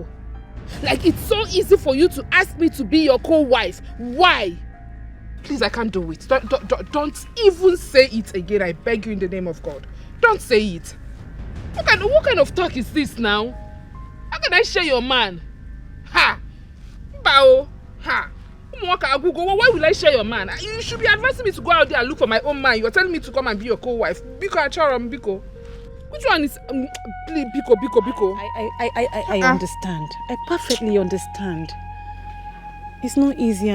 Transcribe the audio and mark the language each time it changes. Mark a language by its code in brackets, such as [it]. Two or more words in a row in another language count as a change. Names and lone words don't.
[en] Like, it's so easy for you to ask me to be your co-wife. Why? Please, I can't do it. Don't even say it again. I beg you in the name of God. Don't say it. What kind of talk is this now? How can I share your man? Ha! Bao! Ha! Why will I share your man? You should be advising me to go out there and look for my own man. You're telling me to come and be your co-wife. [ig] Biko Acharam, Biko. [en] Which one is... please, Biko. I understand. I perfectly understand. It's not easy.